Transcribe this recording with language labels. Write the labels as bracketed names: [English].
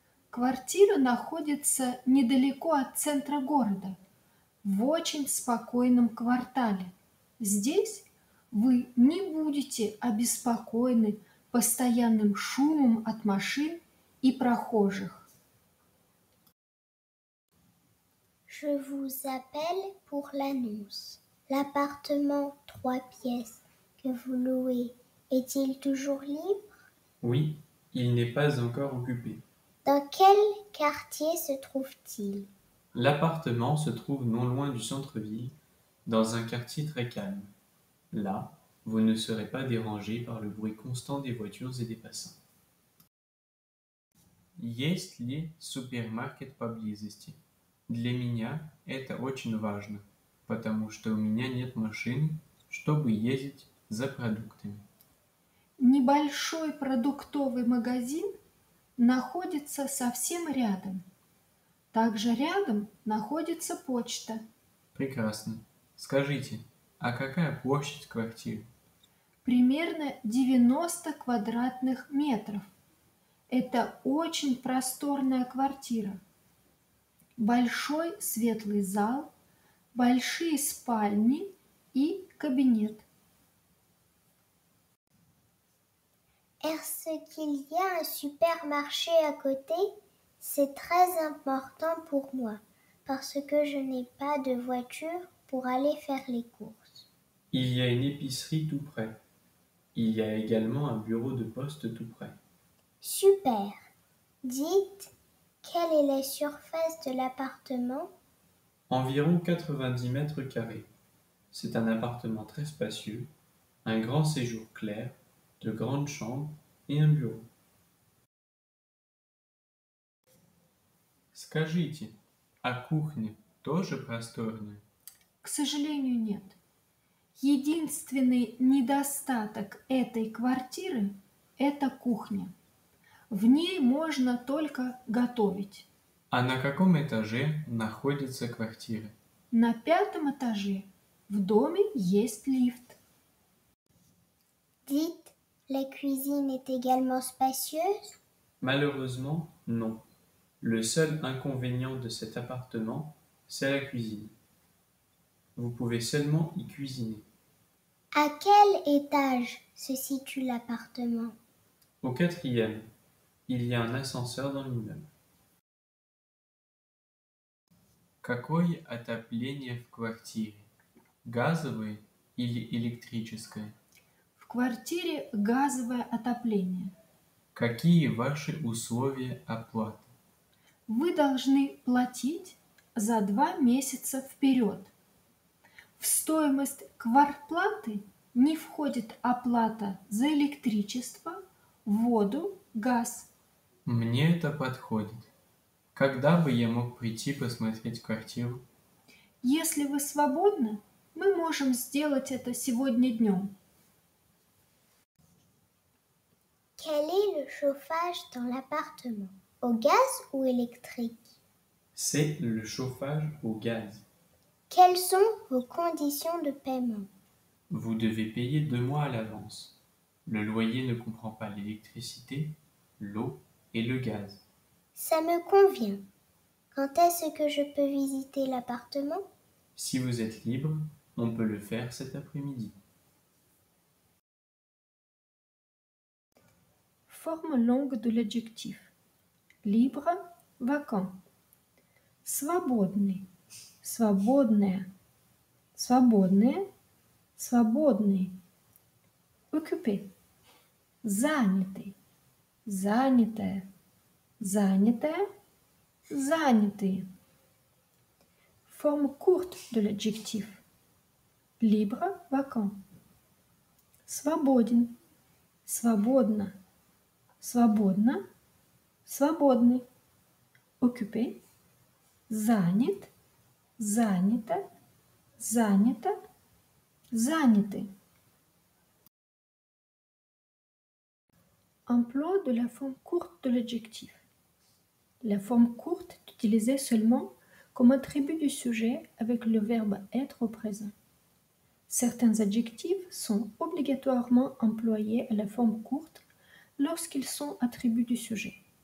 [Russian] Квартира находится недалеко от центра города, в очень спокойном квартале. Здесь вы не будете обеспокоены постоянным шумом от машин и прохожих. [French] Je vous appelle pour l'annonce. L'appartement 3 pièces que vous louez est-il toujours libre? Oui, il n'est pas encore occupé. Dans quel quartier se trouve-t-il? L'appartement se trouve non loin du centre-ville, dans un quartier très calme. Là, vous ne serez pas dérangé par le bruit constant des voitures et des passants. [Russian] Есть ли супермаркет поблизости? Для меня это очень важно, потому что у меня нет машины, чтобы ездить за продуктами. Небольшой продуктовый магазин находится совсем рядом. Также рядом находится почта. Прекрасно. Скажите, а какая площадь квартиры? Примерно 90 квадратных метров. Это очень просторная квартира. Большой светлый зал, большие спальни и кабинет. [French] Est-ce qu'il y a un supermarché à côté? C'est très important pour moi parce que je n'ai pas de voiture pour aller faire les courses. Il y a une épicerie tout près. Il y a également un bureau de poste tout près. Super. Dites, quelle est la surface de l'appartement? Environ 90 mètres carrés. C'est un appartement très spacieux, un grand séjour clair, de grandes chambres et un bureau. [Russian] Скажите, а кухня тоже просторная? К сожалению, нет. Единственный недостаток этой квартиры – это кухня. В ней можно только готовить. А на каком этаже находится квартира? На 5-м этаже в доме есть лифт. [French] Dites, la cuisine est également spacieuse? Malheureusement, non. Le seul inconvénient de cet appartement, c'est la cuisine. Vous pouvez seulement y cuisiner. À quel étage se situe l'appartement? Au 4e, il y a un ascenseur dans l'immeuble. [Russian] Какое отопление в квартире? Газовое или электрическое? В квартире газовое отопление. Какие ваши условия оплаты? Вы должны платить за 2 месяца вперед. В стоимость квартплаты не входит оплата за электричество, воду, газ. Мне это подходит. Когда бы я мог прийти посмотреть квартиру? Если вы свободны, мы можем сделать это сегодня днем. [French] Quel est le chauffage dans l'appartement? Au gaz ou électrique? C'est le chauffage au gaz. Quelles sont vos conditions de paiement? Vous devez payer 2 mois à l'avance. Le loyer ne comprend pas l'électricité, l'eau et le gaz. Ça me convient. Quand est-ce que je peux visiter l'appartement? Si vous êtes libre, on peut le faire cet après-midi. Forme longue de l'adjectif. Libre, vacant. [Russian] Свободный, свободная, свободные, свободный. [French] Occupé. [Russian] Занятый, занятая, занятая, занятые. [French] Forme courte de l'adjectif. Libre, vacant. [Russian] Свободен, свободно, свободно, свободный. [French] Occupé. [Russian] Занят, занято, занято, заняты. [French] Emploi de la forme courte de l'adjectif. La forme courte utilisé seulement comme attribut du sujet avec le verbe être au présent. Certains adjectifs sont obligatoirement employés à la forme courte lorsqu'ils sont attributs du sujet.